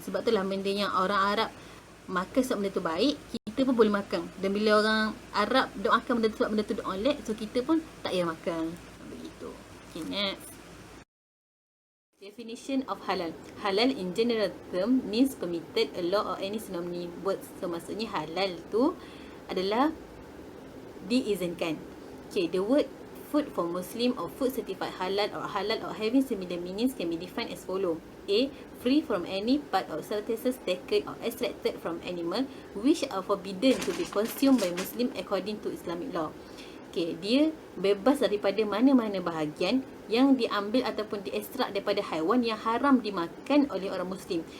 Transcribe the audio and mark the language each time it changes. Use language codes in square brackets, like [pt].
[ms] Sebab itulah benda yang orang Arab makan sebab benda tu baik, kita pun boleh makan. Dan bila orang Arab dok makan benda tu sebab benda tu dok olek, so kita pun tak payah makan. Begitu. [en] Okay, next. Definition of halal. Halal in general term means permitted, allowed or any synonym words. [ms] So maksudnya halal tu adalah diizinkan. [en] Okay, the word food for Muslim or food certified halal or having similar meanings can be defined as follow. A. Free from any part or substances taken or extracted from animal which are forbidden to be consumed by Muslim according to Islamic law. [ms] Okay, dia bebas daripada mana-mana bahagian yang diambil ataupun diekstrak daripada haiwan yang haram dimakan oleh orang Muslim.